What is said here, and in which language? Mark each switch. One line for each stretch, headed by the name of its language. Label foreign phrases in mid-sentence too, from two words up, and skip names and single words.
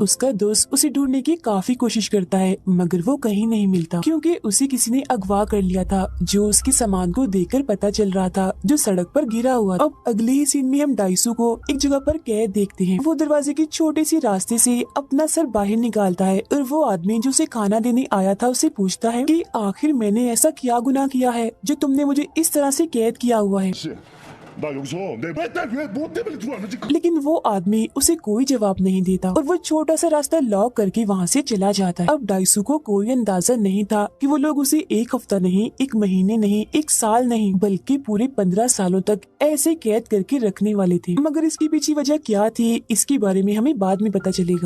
Hindi: उसका दोस्त उसे ढूंढने की काफी कोशिश करता है मगर वो कहीं नहीं मिलता, क्योंकि उसे किसी ने अगवा कर लिया था जो उसके सामान को देखकर पता चल रहा था, जो सड़क पर गिरा हुआ। अब अगले ही सीन में हम डाइसू को एक जगह पर कैद देखते हैं। वो दरवाजे की छोटे सी रास्ते से अपना सर बाहर निकालता है और वो आदमी जो उसे खाना देने आया था उसे पूछता है कि आखिर मैंने ऐसा क्या गुनाह किया है जो तुमने मुझे इस तरह से कैद किया हुआ है।
Korean: 나 여기서 내 맨날 왜 뭐 때문에 들어왔는지
Hindi: लेकिन वो आदमी उसे कोई जवाब नहीं देता और वो छोटा सा रास्ता लॉक करके वहाँ से चला जाता है। अब डाइसू को कोई अंदाजा नहीं था कि वो लोग उसे एक हफ्ता नहीं, एक महीने नहीं, एक साल नहीं, बल्कि पूरे 15 सालों तक ऐसे कैद करके रखने वाले थे। मगर इसकी पीछे वजह क्या थी, इसके बारे में हमें बाद में पता चलेगा।